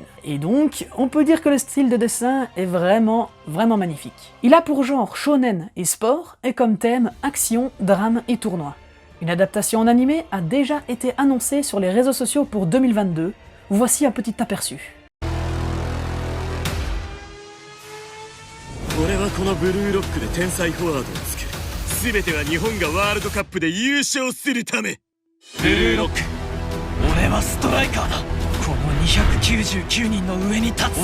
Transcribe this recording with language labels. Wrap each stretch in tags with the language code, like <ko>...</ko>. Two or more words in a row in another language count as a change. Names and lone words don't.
<fr>Et donc, on peut dire que le style de dessin est vraiment magnifique. Il a pour genre shonen et sport, et comme thème action, drame et tournoi. Une adaptation en animé a déjà été annoncée sur les réseaux sociaux pour 2022, voici un petit aperçu.</fr> <ja>俺はこのブルーロックで天才フォワードを作る。全ては日本がワールドカップで優勝するため。ブルーロック、俺はストライカーだ。この299人の上に立つ。</ja>